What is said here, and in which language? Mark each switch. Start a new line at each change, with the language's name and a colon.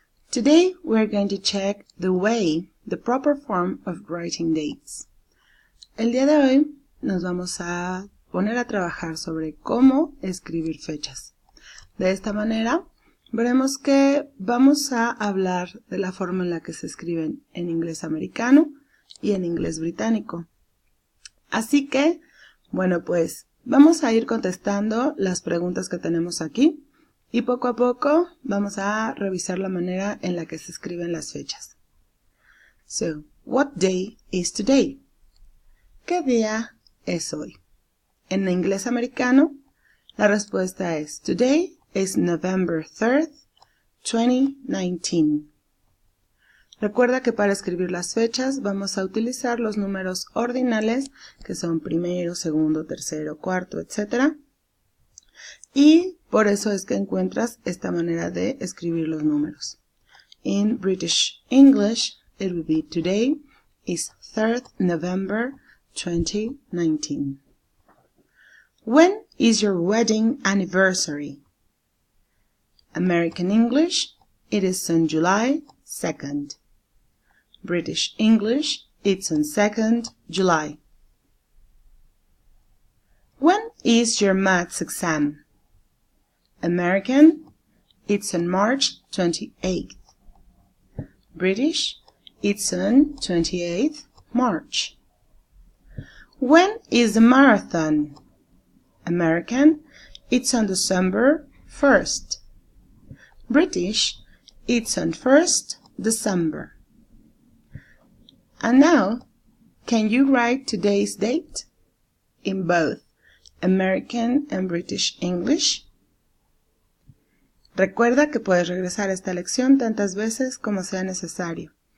English: Today we're going to check the proper form of writing dates.
Spanish: El día de hoy nos vamos a poner a trabajar sobre cómo escribir fechas. De esta manera veremos que vamos a hablar de la forma en la que se escriben en inglés americano y en inglés británico. Así que, bueno, pues vamos a ir contestando las preguntas que tenemos aquí y poco a poco vamos a revisar la manera en la que se escriben las fechas.
English: So, what day is today?
Spanish: ¿Qué día es hoy? En inglés americano, la respuesta es
English: Today is November 3rd, 2019.
Spanish: Recuerda que para escribir las fechas vamos a utilizar los números ordinales, que son primero, segundo, tercero, cuarto, etc. Y por eso es que encuentras esta manera de escribir los números.
English: In British English, it will be Today is 3rd November 2019. When is your wedding anniversary? American English, it is on July 2nd. British English, it's on 2nd July. When is your maths exam? American, it's on March 28th. British, it's on 28th March. When is the marathon? American, it's on December 1st. British, it's on 1st December. And now, can you write today's date in both American and British English?
Spanish: Recuerda que puedes regresar a esta lección tantas veces como sea necesario.